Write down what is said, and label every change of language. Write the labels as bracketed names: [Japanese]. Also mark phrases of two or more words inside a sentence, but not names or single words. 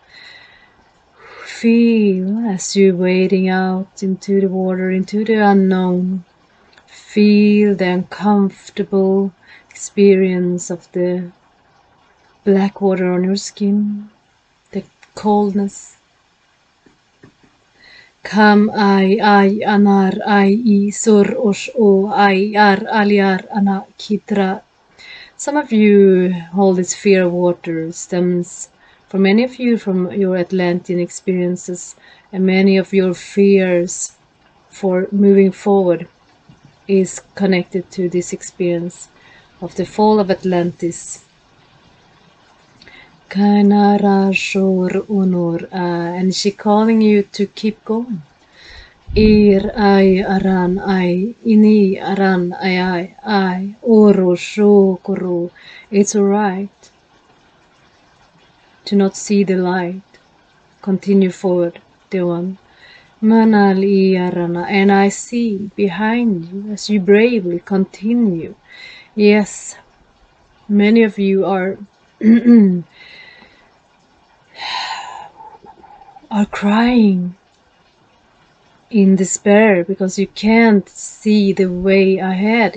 [English] Feel as you're wading out into the water, into the unknown. Feel the uncomfortable experience of the black water on your skin, the coldness. Kam ai anar ai sur osh o ai ar aliar ana kitra. Some of you hold this fear of water stems for many of you from your Atlantean experiences, and many of your fears for moving forward is connected to this experience of the fall of Atlantis. And she's calling you to keep going. Ir ai aran ai ini aran ai oro shokoro. It's alright to not see the light. Continue forward, dear one. Manali arana, and I see behind you as you bravely continue. Yes, many of you are are crying in despair because you can't see the way ahead.